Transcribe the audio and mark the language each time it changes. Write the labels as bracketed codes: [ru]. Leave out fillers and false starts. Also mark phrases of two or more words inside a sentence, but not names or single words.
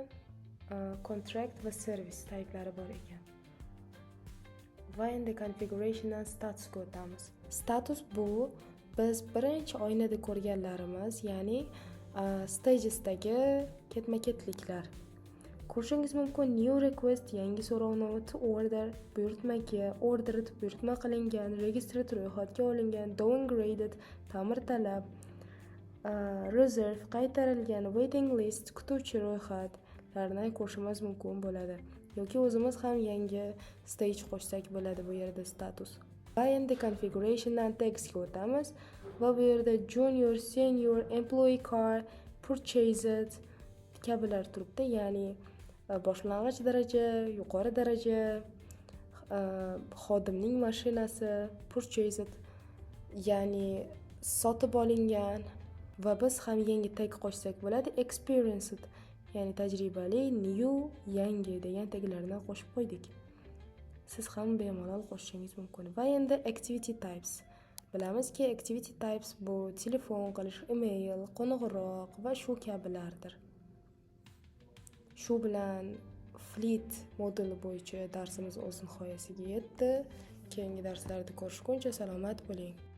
[uz] Contract va service typelari bor ekan. Va endi configurationdan statusga o'tamiz. Status bu biz birinchi oynada ko'rganlarimiz, ya'ni stagesdagi ketma-ketliklar. Ko'rishingiz mumkin [en] new request, [uz] yangi so'rovnoma, [en] to order, buyurtmaga, ordered, [uz] buyurtma qilingan, registered, ro'yxatga olingan, downgraded, ta'mir talab, reserve, qaytarilgan, [en] waiting list, [uz] kutuvchi ro'yxatlarni ko'rishimiz mumkin bo'ladi. Yoki o'zimiz ham yangi stage qo'shsak bo'ladi bu yerda status. Va endi configurationdan textga o'tamiz va bu yerda [en] junior, senior, employee car, purchased [uz] kabilar turibdi, ya'ni boshlang'ich daraja, yuqori daraja, xodimning mashinasi, purchased, ya'ni sotib olingan. Va biz ham yangi tag qo'shsak bo'ladi, experienced, ya'ni tajribali, new, yangi degan taglarni qo'shib qo'ydik. Siz ham bemalol qo'shishingiz mumkin. Va endi [en] activity types. [uz] Bilamizki, [en] activity types [uz] bu telefon qilish, email, qo'ng'iroq va shu kabilardir. Shu bilan fleet moduli bo'yicha darsimiz o'z nihoyasiga yetdi. Keyingi darslarda ko'rishguncha salomat bo'ling.